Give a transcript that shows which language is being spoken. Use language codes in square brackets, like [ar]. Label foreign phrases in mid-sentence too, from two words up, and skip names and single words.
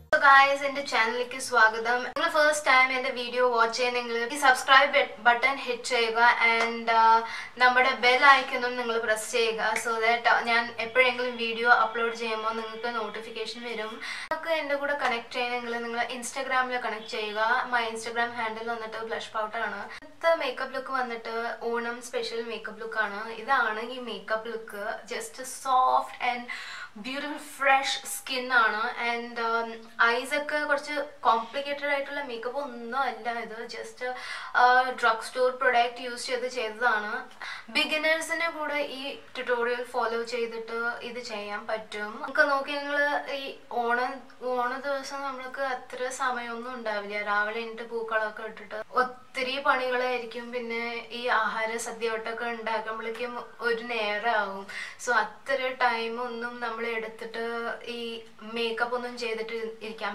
[en] guys, in the channel like swagatham. If you first time in the video watch cheyunengil subscribe button hit cheyuga and nammade bell icon press cheyuga so that [ml] ഞാൻ എപ്പോഴെങ്കിലും [en] video upload [ml] ചെയ്യുമ്പോൾ നിങ്ങൾക്ക് [en] notification varum. [ml] നിങ്ങൾക്ക് എന്റെ കൂടെ connect ചെയ്യണമെങ്കിൽ നിങ്ങൾ Instagram ല connect ചെയ്യുക. [en] My Instagram handle vannittu BlushPout aanu. The makeup look vannittu Onam special makeup look aanu. [ml] ഇതാണ് ഈ [en] makeup look just soft and beautiful fresh skin and eyes [ml] ഒക്കെ കുറച്ച് കോംപ്ലിക്കേറ്റഡ് ആയിട്ടുള്ള മേക്കപ്പ് ഒന്നും അല്ല ഇത് [en] just drug store product use [ml] ചെയ്തതാണ് ബിഗിനേഴ്സിനെ കൂടെ ഈ ട്യൂട്ടോറിയൽ ഫോളോ ചെയ്തിട്ട് ഇത് ചെയ്യാൻ പറ്റും നമുക്ക് നോക്കി നിങ്ങൾ ഈ ഓണ ദിവസം നമ്മൾക്ക് അത്ര സമയമൊന്നും ഉണ്ടാവില്ല രാവിലെ എണീറ്റ് പൂക്കളൊക്കെ ഇട്ടിട്ട് ഒത്തിരി പണികളായിരിക്കും പിന്നെ ഈ ആഹാര സദ്യവട്ടൊക്കെ ഉണ്ടാക്കുമ്പോഴേക്കും ഒരു നേരമാകും സോ അത്ര ടൈം ഒന്നും നമ്മൾ എടുത്തിട്ട് ഈ മേക്കപ്പ് ഒന്നും ചെയ്തിട്ട് ഇരിക്കാൻ